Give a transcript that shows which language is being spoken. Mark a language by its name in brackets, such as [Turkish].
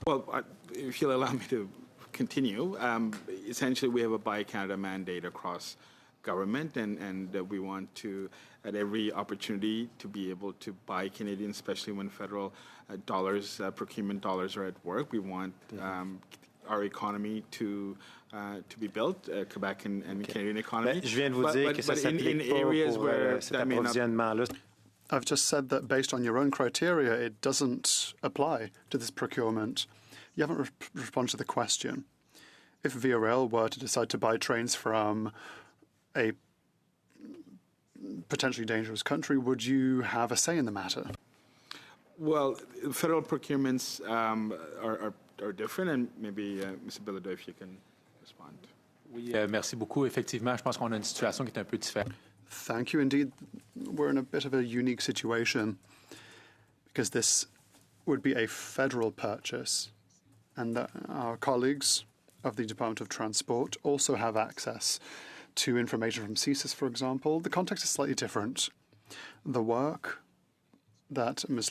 [English] Well, if you'll allow me to continue, essentially we have a Buy Canada mandate across government, and we want to, at every opportunity, to be able to buy Canadian, especially when federal dollars, procurement dollars are at work. We want our economy to be built, Quebec and Canadian economy. [French] Je viens de vous dire que ça s'applique pas pour cet approvisionnement-là. [English] I've just said that based on your own criteria, it doesn't apply to this procurement. You haven't responded to the question. If Via Rail were to decide to buy trains from a potentially dangerous country, would you have a say in the matter? Well, federal procurements are different, and maybe Mr. Bilodeau, if you can respond. [French] Oui, merci beaucoup. Effectivement, je pense qu'on a une situation qui est un peu différente. [English] Thank you. Indeed, we're in a bit of a unique situation because this would be a federal purchase, and our colleagues of the Department of Transport also have access to information from CSIS, for example. The context is slightly different. The work that Ms.